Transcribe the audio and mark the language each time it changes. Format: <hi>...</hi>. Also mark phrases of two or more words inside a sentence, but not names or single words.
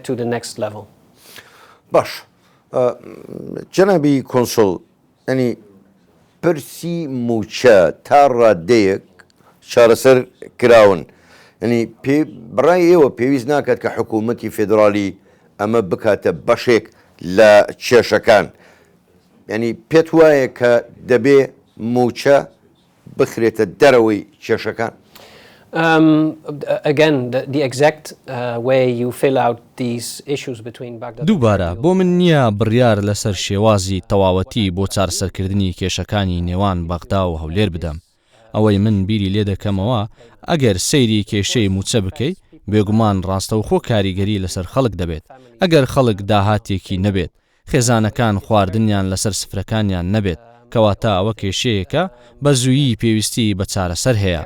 <ckb>باش جەنابی کۆنسڵ ینی پرسی موچە تا ڕادەیەک چارەسەر کراون ینی بڕای ئێوە پێویست ناکات کە حکوومەتی فێدراڵی ئەمە بکاتە بەشێک لە کێشەکان ینی پێت وایە کە دەبێ موچە بخرێتە دەرەوەی کێشەکان؟</ckb> <en>Again, the exact way you fill out these issues between Baghdad.</en> <ckb>دووبارە بۆ من نییە بڕیار لەسەر شێوازی تەواوەتی بۆ چارەسەرکردنی کێشەکانی نێوان بەغدا و هەولێر بدەم. ئەوەی من بیری لێ دەکەمەوە ئەگەر سەیری کێشەی موچە بکەی بێگومان ڕاستەوخۆ کاریگەری لەسەر خەڵک دەبێت. ئەگەر خەڵک داهاتێکی نەبێت خێزانەکان خواردنیان لەسەر سفرەکانیان نەبێت کەواتە ئەوە کێشەیەکە بە زوویی پێویستی بە چارەسەر هەیە.</ckb>